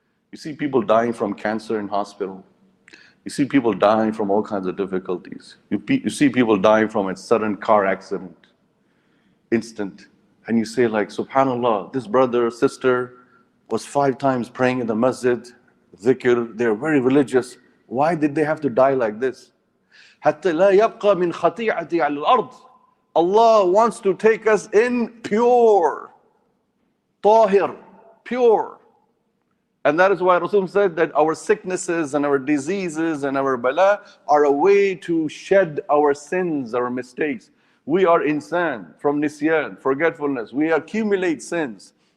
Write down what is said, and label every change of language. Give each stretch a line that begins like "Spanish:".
English: You see people dying from cancer in hospital. You see people dying from all kinds of difficulties. You see people dying from a sudden car accident, instant. And you say like, subhanallah, this brother or sister was 5 times praying in the masjid, dhikr, they're very religious. Why did they have to die like this?
Arabic: حتى لا يبقى من خطيئتي على الأرض.
English: Allah wants to take us in pure, tahir, pure. And that is why Rasul said that our sicknesses and our diseases and our bala are a way to shed our sins, our mistakes. We are insan, from nisyan, forgetfulness. We accumulate sins.